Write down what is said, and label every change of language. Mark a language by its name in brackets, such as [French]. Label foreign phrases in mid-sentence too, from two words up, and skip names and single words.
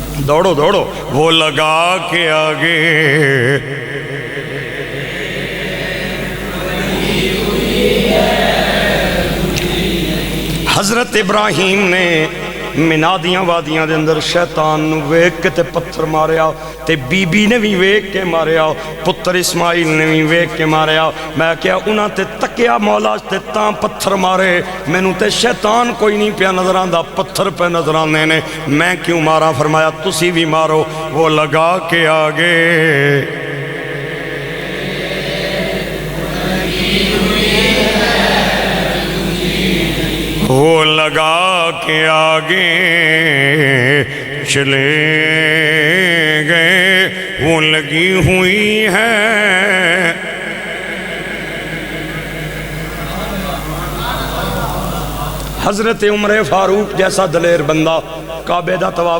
[Punjabi] دوڑو دوڑو، وہ لگا کے آگے حضرت ابراہیم نے منادیاں وادیاں دے اندر شیطان نو ویک کے تے پتھر ماریا، تے بی بی نے بھی ویک کے ماریا، پتر اسماعیل نے بھی ویک کے ماریا۔ میں کیا انہاں تے تکیا مولا تے تاں پتھر مارے، میں نو تے شیطان کوئی نہیں پیا نظر آندا، پتھر پہ نظر آنے نے، میں کیوں مارا؟ فرمایا تسی بھی مارو، وہ لگا کے آگے [Urdu] وہ لگا کے آگے چلے گئے، وہ لگی ہوئی ہے حضرت عمر فاروق جیسا دلیر بندہ کعبے دا طواف